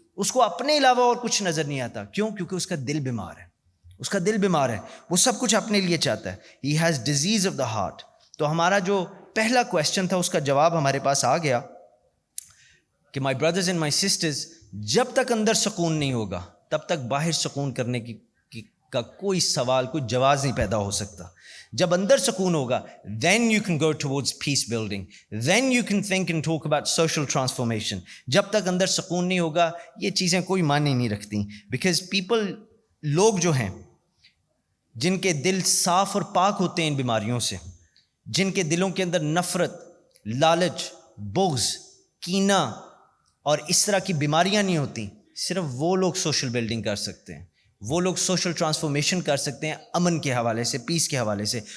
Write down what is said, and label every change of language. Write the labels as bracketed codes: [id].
[ur] اس کو اپنے علاوہ اور کچھ نظر نہیں آتا. کیوں؟ کیونکہ اس کا دل بیمار ہے, اس کا دل بیمار ہے, وہ سب کچھ اپنے لیے چاہتا ہے. [en] He has disease of the heart. [ur] تو ہمارا جو پہلا کویشچن تھا اس کا جواب ہمارے پاس آ گیا. کہ [en] my brothers and my sisters, [ur] جب تک اندر سکون نہیں ہوگا تب تک باہر سکون کرنے کا کوئی سوال، کوئی جواز نہیں پیدا ہو سکتا. جب اندر سکون ہوگا [en] then you can go towards peace building, then you can think and talk about social transformation. [ur] جب تک اندر سکون نہیں ہوگا یہ چیزیں کوئی معنی نہیں رکھتی. بیکاز لوگ جو ہیں جن کے دل صاف اور پاک ہوتے ہیں ان بیماریوں سے، جن کے دلوں کے اندر نفرت، لالچ، بغض، کینہ اور اس طرح کی بیماریاں نہیں ہوتی، صرف وہ لوگ سوشل بلڈنگ کر سکتے ہیں، وہ لوگ سوشل ٹرانسفارمیشن کر سکتے ہیں امن کے حوالے سے، پیس کے حوالے سے.